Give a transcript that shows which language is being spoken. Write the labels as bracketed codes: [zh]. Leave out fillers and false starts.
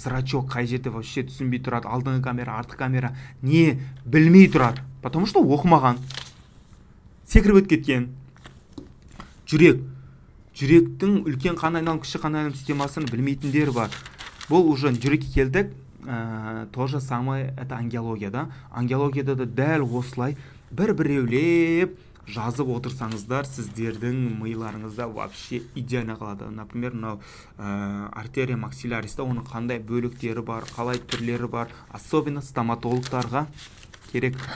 [kk] Зрачок қай жерде [ru] вообще [kk] түсінбей тұрады. Алдыңғы камера, артқы камера не білмей тұрады. [ru] Потому что [kk] оқымаған. секіріп өтіп кеткен. Жүректің үлкен қан айналым, кіші қан айналым системасын білмейтіндер бар. Бұл уже жүрекке келдік. [ru] То же самое это ангиология, да? [kk] Ангиологияда да дәл осылай біреулеп жазып отырсаңыздар, сіздердің миларыңызда [ru] вообще идеально [kk] қалады. [ru] Например, [kk] мынау артерия максиляриста оның қандай бөліктері бар, қалай түрлері бар, [ru] особенно [kk] стоматологтарға керек.